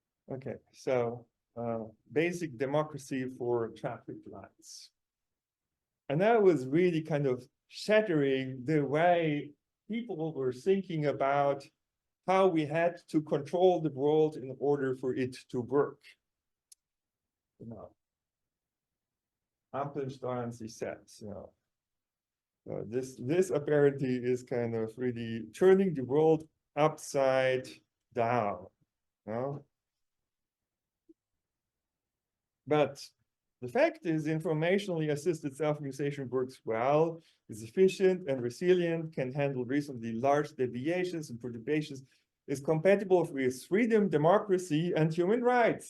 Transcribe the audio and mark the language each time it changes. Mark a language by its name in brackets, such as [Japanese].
[English] Okay, so basic democracy for traffic lights. And that was really kind of shattering the way people were thinking about how we had to control the world in order for it to work. You know, [German] Ampelsteuern sich selbst, [English] you know. This apparently is kind of really turning the world upside down. You know? But the fact is, informationally assisted self-mutation works well, is efficient and resilient, can handle reasonably large deviations and perturbations, is compatible with freedom, democracy, and human rights.